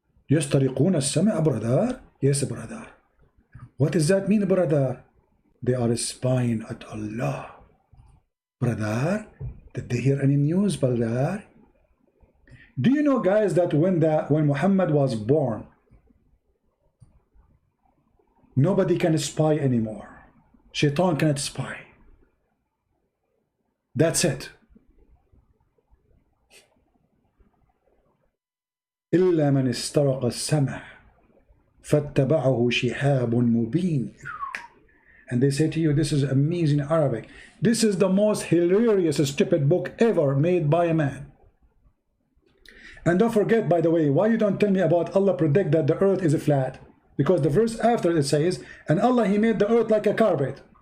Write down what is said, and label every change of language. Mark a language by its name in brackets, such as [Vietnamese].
[Arabic] يسترقون السمع, [English] brother? Yes, brother. What does that mean, brother? They are spying at Allah. Brother, did they hear any news, brother? Do you know, guys, that when Muhammad was born, nobody can spy anymore. Shaitan cannot spy. That's it. [Arabic] إلا من استرق السمع فاتبعه شهاب مبين. [English] And they say to you, this is amazing Arabic. This is the most hilarious, stupid book ever made by a man. And don't forget, by the way, why you don't tell me about Allah predict that the earth is flat? Because the verse after it says, and Allah, He made the earth like a carpet.